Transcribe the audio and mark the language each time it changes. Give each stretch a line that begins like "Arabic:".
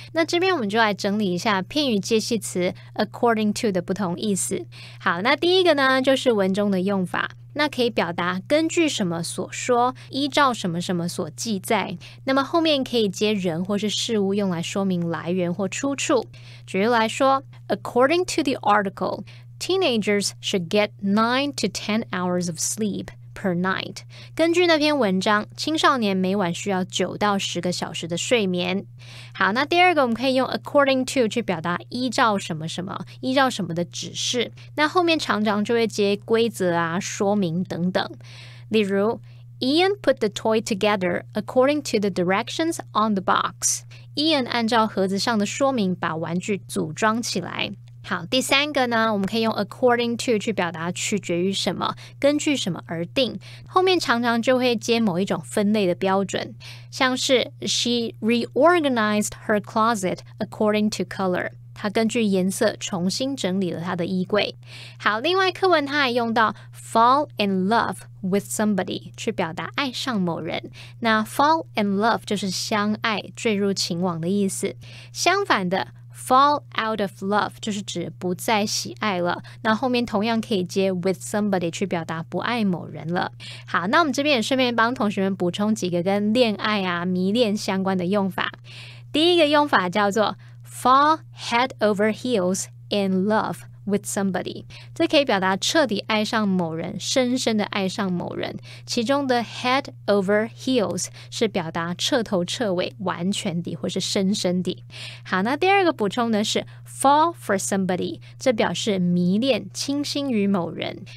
Chinese: 那这边我们就来整理一下片语介系词 according to 的不同意思。好，那第一个呢就是文中的用法，那可以表达根据什么所说，依照什么什么所记载。那么后面可以接人或是事物，用来说明来源或出处。举例来说
English: According to the article, teenagers should get 9 to 10 hours of sleep per night.
Chinese: 根据那篇文章，青少年每晚需要9到10个小时的睡眠。好，那第二个我们可以用 according to 去表达依照什么什么，依照什么的指示。那后面常常就会接规则啊、说明等等。例如
English: Ian put the toy together according to the directions on the box.
Chinese: Ian 按照盒子上的说明把玩具组装起来。好，第三个呢，我们可以用 according to 去表达取决于什么，根据什么而定。后面常常就会接某一种分类的标准，像是
English: She reorganized her closet according to color.
Chinese: 她根据颜色重新整理了她的衣柜。好，另外课文它还用到
English: fall in love with somebody
Chinese: 去表达爱上某人。那
English: fall in love
Chinese: 就是相爱、坠入情网的意思。相反的
English: fall out of love
Chinese: 就是指不再喜爱了，那后面同样可以接
English: with somebody
Chinese: 去表达不爱某人了。好，那我们这边也顺便帮同学们补充几个跟恋爱啊、迷恋相关的用法。第一个用法叫做
English: fall head over heels in love with somebody.
Chinese: 这可以表达彻底爱上某人，深深的爱上某人。其中的
English: head over heels
Chinese: 是表达彻头彻尾、完全地或是深深地。好，那第二个补充的是
English: fall for somebody，
Chinese: 这表示迷恋、倾心于某人。